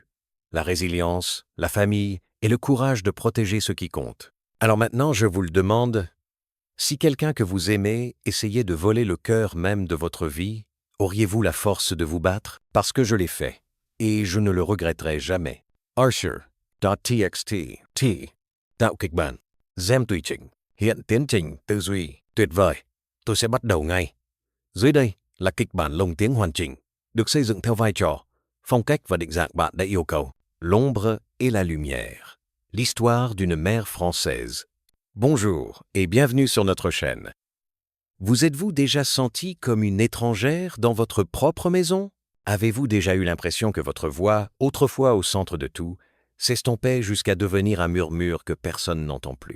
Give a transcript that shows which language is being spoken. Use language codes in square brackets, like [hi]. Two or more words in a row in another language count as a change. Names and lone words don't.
[fr] La résilience, la famille et le courage de protéger ce qui compte. Alors maintenant, je vous le demande, si quelqu'un que vous aimez essayait de voler le cœur même de votre vie, auriez-vous la force de vous battre? Parce que je l'ai fait, et je ne le regretterai jamais. [vi] Archer.txt T. Tạo kịch bản. Gem tùy chỉnh. Hiện tiến trình tư duy. Tuyệt vời. Tôi sẽ bắt đầu ngay. Dưới đây là kịch bản lồng tiếng hoàn chỉnh, được xây dựng theo vai trò, phong cách và định dạng bạn đã yêu cầu. [fr] L'ombre et la lumière. L'histoire d'une mère française. Bonjour et bienvenue sur notre chaîne. Vous êtes-vous déjà senti comme une étrangère dans votre propre maison? Avez-vous déjà eu l'impression que votre voix, autrefois au centre de tout, s'estompait jusqu'à devenir un murmure que personne n'entend plus?